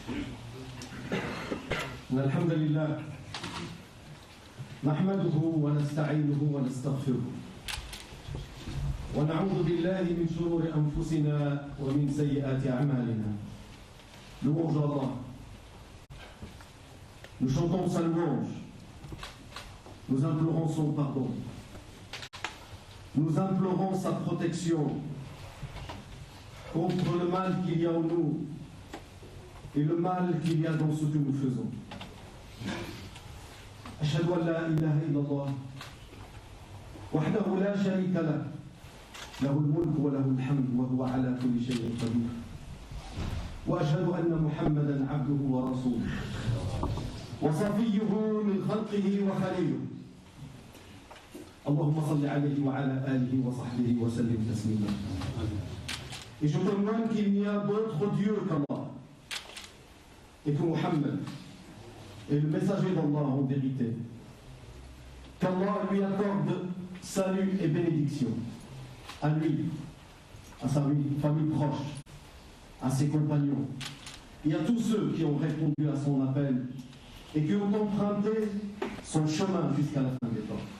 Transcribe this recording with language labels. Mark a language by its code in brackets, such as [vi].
[ar] إن الحمد لله نحمده ونستعينه ونستغفره ونعوذ بالله من شرور أنفسنا ومن سيئات أعمالنا. [fr] Louange à Allah. Nous chantons sa louange. Nous implorons son pardon. Nous implorons sa protection contre le mal qu'il y a en nous et le mal qu'il y a dans ce que nous faisons. [ar] أشهد أن لا إله إلا الله وحده لا شريك له له الملك وله الحمد وهو على كل شيء قدير وأشهد أن محمدا عبده ورسوله وصفيه من خلقه وخليله اللهم صل عليه وعلى آله وصحبه وسلم تسليما. [fr] Et je témoigne qu'il n'y a d'autre Dieu qu'Allah et que Muhammad est le messager d'Allah en vérité. Qu'Allah lui accorde salut et bénédiction à lui, à sa famille proche, à ses compagnons et à tous ceux qui ont répondu à son appel et qui ont emprunté son chemin jusqu'à la fin des temps.